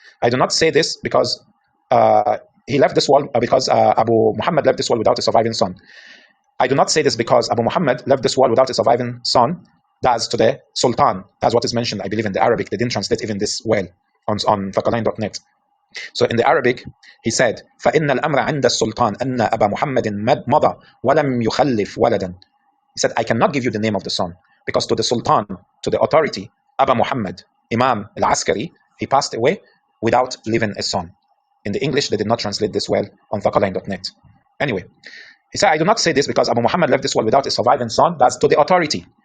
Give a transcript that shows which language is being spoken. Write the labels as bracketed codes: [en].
[en] I do not say this because he left this world, because Abu Muhammad left this world without a surviving son. I do not say this because Abu Muhammad left this world without a surviving son. That's to the Sultan. That's what is mentioned, I believe, in the Arabic. They didn't translate even this well on thaqalain.net. So in the Arabic, he said, [ar] فَإِنَّ الْأَمْرَ عِنْدَ السُّلْطَانِ أَنَّ أَبَا مُحَمَّدٍ مَضَى وَلَمْ يُخَلِّفْ وَلَدًا. [en] He said, I cannot give you the name of the son, because to the Sultan, to the authority, Aba Muhammad, Imam al-Askari, he passed away without leaving a son. In the English, they did not translate this well on thaqalain.net. Anyway, he said, I do not say this because Abu Muhammad left this world without a surviving son. That's to the authority.